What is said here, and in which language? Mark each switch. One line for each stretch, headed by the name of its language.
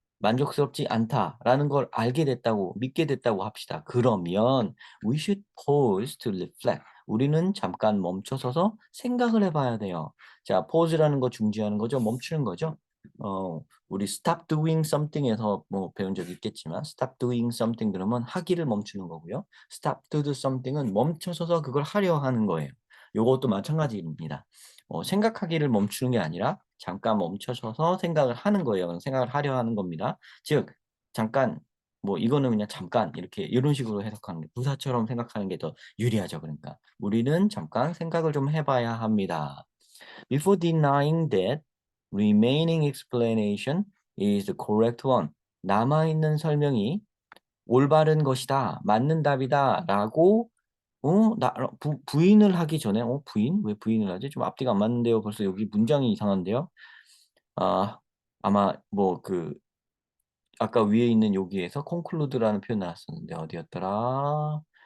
Korean: 만족스럽지 않다라는 걸 알게 됐다고 믿게 됐다고 합시다. 그러면
English: we should pause to reflect.
Korean: 우리는 잠깐 멈춰서서 생각을 해 봐야 돼요. 자 pause라는 거 중지하는 거죠. 멈추는 거죠. 우리
English: stop doing something
Korean: 에서 뭐 배운 적이 있겠지만 stop doing something 그러면 하기를 멈추는 거고요.
English: stop to do something
Korean: 은 멈춰서서 그걸 하려 하는 거예요. 요것도 마찬가지입니다. 생각하기를 멈추는 게 아니라 잠깐 멈춰서서 생각을 하는 거예요. 생각을 하려 하는 겁니다. 즉 잠깐 뭐 이거는 그냥 잠깐 이렇게 이런 식으로 해석하는 게 부사처럼 생각하는 게 더 유리하죠 그러니까. 우리는 잠깐 생각을 좀 해 봐야 합니다.
English: Before denying that remaining explanation is the correct one.
Korean: 남아 있는 설명이 "올바른 것이다. 맞는 답이다."라고 나 부인을 하기 전에 부인? 왜 부인을 하지? 좀 앞뒤가 안 맞는데요. 벌써 여기 문장이 이상한데요. 아 아마 아까 위에 있는 여기에서 conclude라는 표현 나왔었는데 어디였더라?